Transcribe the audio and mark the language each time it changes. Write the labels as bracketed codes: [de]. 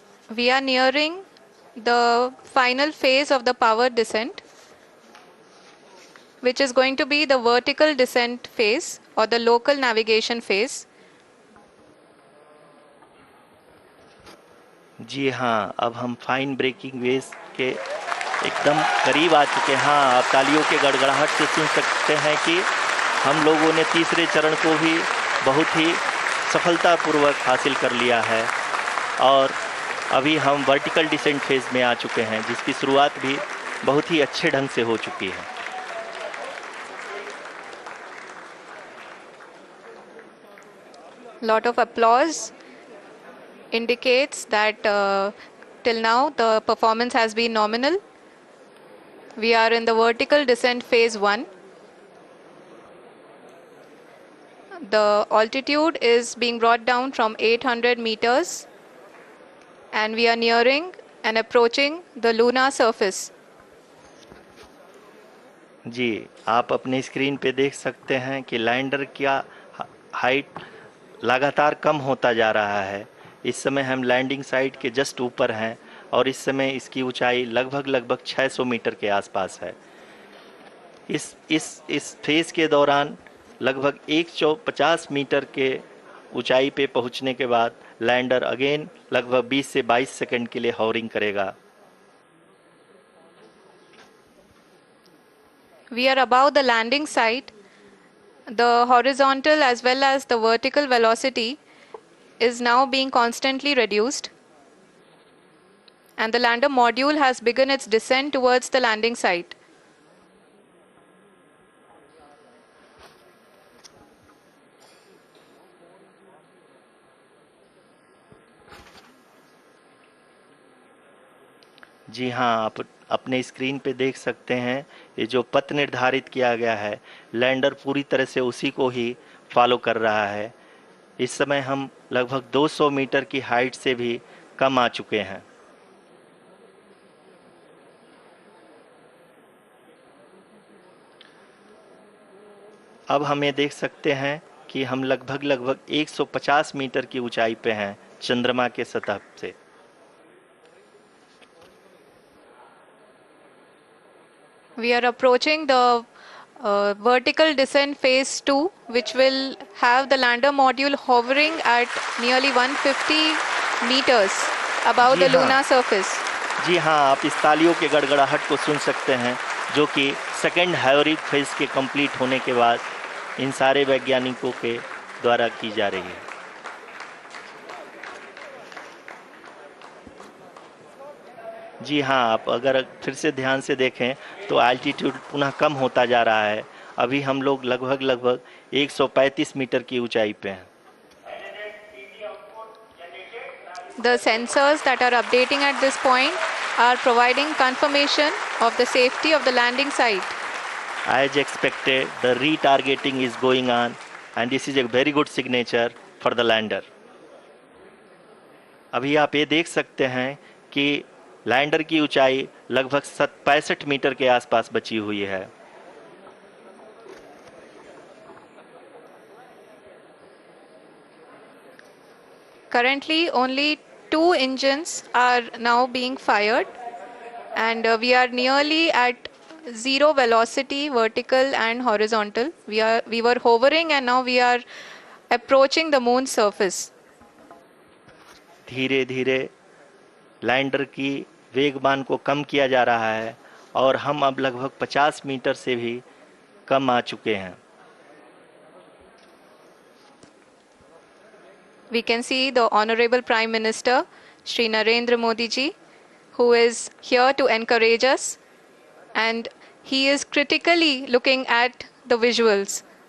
[en] We are nearing the final phase of the power descent, which is going to be the vertical descent phase or the local navigation phase. [hi] जी हाँ, अब हम fine breaking wave के एकदम करीब आ चुके हैं। हाँ, आप तालियों के गड़गड़ाहट से सुन सकते हैं कि हम लोगों ने तीसरे चरण को भी बहुत ही सफलतापूर्वक हासिल कर लिया है और अभी हम वर्टिकल डिसेंट फेज में आ चुके हैं, जिसकी शुरुआत भी बहुत ही अच्छे ढंग से हो चुकी है। [en] Lot of applause indicates that till now the performance has been nominal. We are in the vertical descent phase 1. The altitude is being brought down from 800 meters, and we are nearing and approaching the lunar surface. [hi] जी, आप अपने screen पे देख सकते हैं कि lander का height लगातार कम होता जा रहा है। इस समय हम लैंडिंग साइट के जस्ट ऊपर हैं और इस समय इसकी ऊंचाई लगभग 600 मीटर के आसपास है। इस फेज के दौरान लगभग 150 मीटर के ऊंचाई पे पहुंचने के बाद लैंडर अगेन लगभग 20 से 22 सेकंड के लिए हॉवरिंग करेगा। [en] We are above the landing site. The horizontal as well as the vertical velocity is now being constantly reduced, and the lander module has begun its descent towards the landing site. [hi] जी हाँ, आप अपने screen पे देख सकते हैं ये जो पथ निर्धारित किया गया है, लैंडर पूरी तरह से उसी को ही फॉलो कर रहा है। इस समय हम लगभग 200 मीटर की हाइट से भी कम आ चुके हैं। अब हम ये देख सकते हैं कि हम लगभग 150 मीटर की ऊंचाई पे हैं चंद्रमा के सतह से। [en] We are approaching the vertical descent phase 2, which will have the lander module hovering at nearly 150 meters above the lunar surface. [hi] जी हाँ, आप इस तालियों के गड़गड़ाहट को सुन सकते हैं, जो कि सेकेंड हायोरिक फेज के कंप्लीट होने के बाद इन सारे वैज्ञानिकों के द्वारा की जा रही है। जी हाँ, आप अगर फिर से ध्यान से देखें तो एल्टीट्यूड पुनः कम होता जा रहा है। अभी हम लोग लगभग 135 मीटर की ऊंचाई पे हैं। [en] The sensors that are updating at this point are providing confirmation of the safety of the landing site. As expected, the retargeting is going on and this is a very good signature for the lander. [hi] अभी आप ये देख सकते हैं कि lander की ऊंचाई लगभग 65 मीटर के आसपास बची हुई है। [en] Currently, only 2 engines are now being fired, and we are nearly at zero velocity, vertical and horizontal. We were hovering, and now we are approaching the moon's surface. [hi] धीरे धीरे लैंडर की वेगमान को कम किया जा रहा है और हम अब लगभग 50 मीटर से भी कम आ चुके हैं। [en] We can see the Honorable Prime Minister, Shri Narendra Modi ji, who is here to encourage us, and he is critically looking at the visuals.